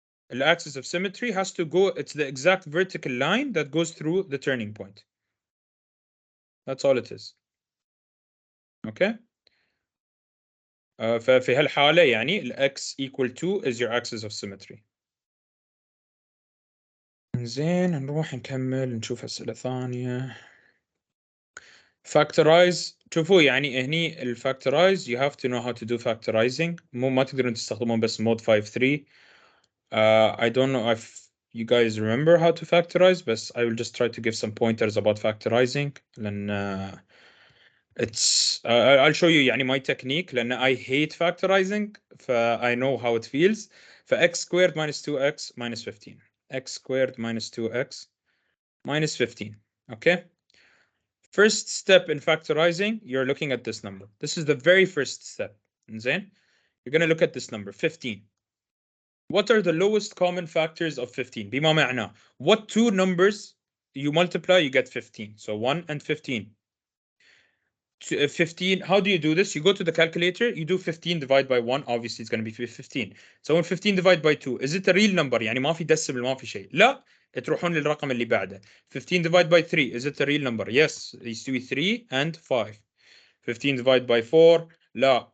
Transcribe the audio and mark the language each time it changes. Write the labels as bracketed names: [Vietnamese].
[English] The axis of symmetry has to go, it's the exact vertical line that goes through the turning point. That's all it is. Okay? [Arabic] ففي هالحالة يعني ال [English] x equal 2 is your axis of symmetry. [Arabic] زين نروح نكمل نشوف أسئلة ثانية. [English] Factorize. [Arabic] شوفوا يعني هني [English] الفactorize you have to know how to do factorizing. [Arabic] مو ما تقدرون تستخدمون بس mode 5.3. [English] I don't know if you guys remember how to factorize, but I will just try to give some pointers about factorizing. لأن it's I'll show you يعني my technique لأن I hate factorizing I know how it feels. x squared minus 2x minus 15. X squared minus 2x minus 15. Okay. First step in factorizing, you're looking at this number. This is the very first step. زين. You're going to look at this number 15. What are the lowest common factors of 15? [Arabic] بما معناه [English] what two numbers you multiply you get 15. So 1 and 15. 15, how do you do this? You go to the calculator, you do 15 divided by 1, obviously it's going to be 15. So when 15 divided by 2, is it a real number? [Arabic] يعني ما في decimal ما في شيء. لا, تروحون للرقم اللي بعده. [English] 15 divided by 3, is it a real number? Yes, [Arabic] يستوي [English] 3 and 5. 15 divided by 4, لا.